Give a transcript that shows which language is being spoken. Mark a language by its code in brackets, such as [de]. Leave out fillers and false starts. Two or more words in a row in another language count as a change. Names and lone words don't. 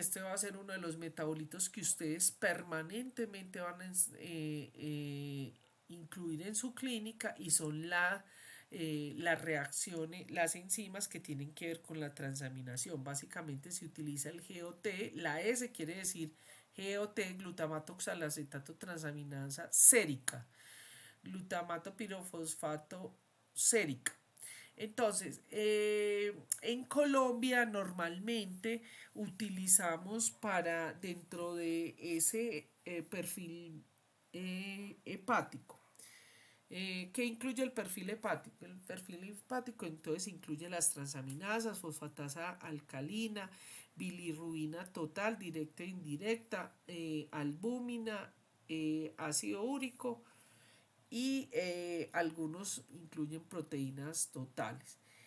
[es] Este va a ser uno de los metabolitos que ustedes permanentemente van a incluir en su clínica, y son las reacciones, las enzimas que tienen que ver con la transaminación. Básicamente se utiliza el GOT, la S quiere decir GOT, glutamato oxalacetato transaminasa sérica, glutamato pirofosfato sérica. Entonces, en Colombia normalmente utilizamos para dentro de ese perfil hepático. ¿Qué incluye el perfil hepático? El perfil hepático entonces incluye las transaminasas, fosfatasa alcalina, bilirrubina total, directa e indirecta, albúmina, ácido úrico, y algunos incluyen proteínas totales.